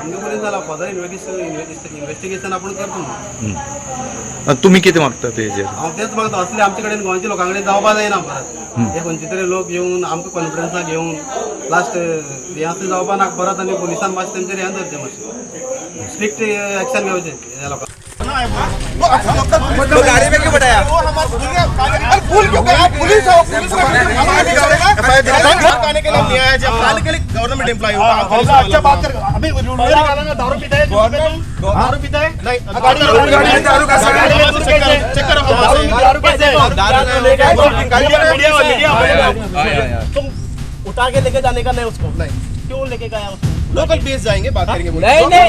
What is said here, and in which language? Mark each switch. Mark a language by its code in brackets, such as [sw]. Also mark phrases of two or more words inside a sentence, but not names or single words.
[kok] आमगे पुलीस जाला [en] further investigation [kok] आपण करतो म्हणून तुमी कितें मागता तेजेर हांव तेच मागता असले आमचे कडेन गोंयच्या लोकां कडेन जावपाक जायना परत हे खंयचे तरी लोक येवन आमकां कॉन्फिडन्साक घेवन लास्ट हे असले जावपाक नाका परत आनी पुलिसान मातशें तेंचेर हें धरचें मातशें [en] strict action [kok] घेवचें ह्या लोकांक [hi] गाड़ी में क्यों बैठाया आने के लिए नहीं आया जब साल के लिए [en] government employ [hi] होगा अच्छा बात कर अभी दारू पीता है दारू पीता है नहीं दारू का चेक करो मीडिया तुम उठा के लेके जाने का नहीं उसको नहीं क्यों लेके गया उसको [en] local base [hi] जाएंगे बात करेंगे नहीं